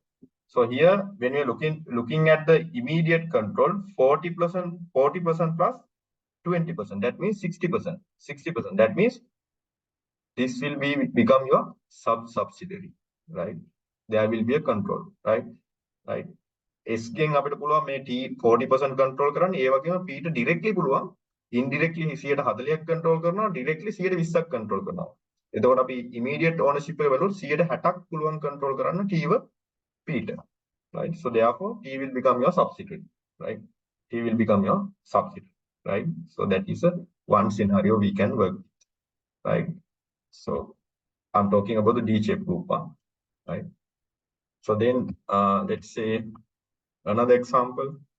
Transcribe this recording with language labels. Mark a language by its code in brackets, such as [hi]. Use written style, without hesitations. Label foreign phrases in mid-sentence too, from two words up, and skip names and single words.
[en] So here, when we're looking at the immediate control, 40% plus 20%. That means 60%. 60%. That means this will become your subsidiary, right? There will be a control, right? [si] Right. S ගෙන් අපිට පුළුවන් මේ T 40% control කරන්න. ඒ වගේම P ට directly පුළුවන් indirectly 140ක් control කරනවා, directly 120ක් control කරනවා. එතකොට අපි [en] immediate ownership [si] එක බලුවොත් 160ක් පුළුවන් control කරන්න T ව P ට. [en] Right? So therefore T will become your subsidiary, right? T will become your subsidiary, right? So that is a one scenario we can work with, right? So I'm talking about the D-shaped group, right? So then let's say another example.